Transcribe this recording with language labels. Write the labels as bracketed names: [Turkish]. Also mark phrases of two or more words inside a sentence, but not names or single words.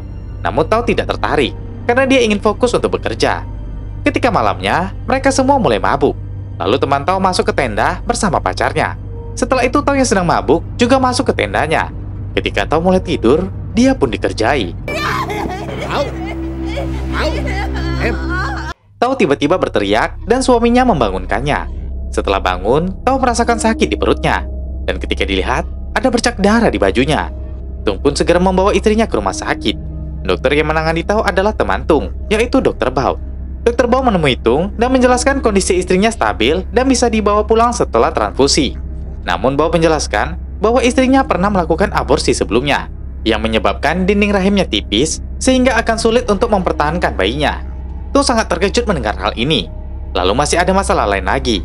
[Indonesian] Namun Tao tidak tertarik, karena dia ingin fokus untuk bekerja. Ketika malamnya, mereka semua mulai mabuk. Lalu teman Tao masuk ke tenda bersama pacarnya. Setelah itu Tao yang sedang mabuk juga masuk ke tendanya. Ketika Tao mulai tidur, dia pun dikerjai. Tao, Bảo, em. Tao tiba-tiba berteriak dan suaminya membangunkannya. Setelah bangun, Tao merasakan sakit di perutnya. Dan ketika dilihat, ada bercak darah di bajunya. Tung pun segera membawa istrinya ke rumah sakit. Dokter yang menangani Tao adalah teman Tung, yaitu Dr. Bao. Dr. Bao menemui Tung dan menjelaskan kondisi istrinya stabil dan bisa dibawa pulang setelah transfusi. Namun Bao menjelaskan bahwa istrinya pernah melakukan aborsi sebelumnya, yang menyebabkan dinding rahimnya tipis sehingga akan sulit untuk mempertahankan bayinya. Tung sangat terkejut mendengar hal ini. Lalu masih ada masalah lain lagi.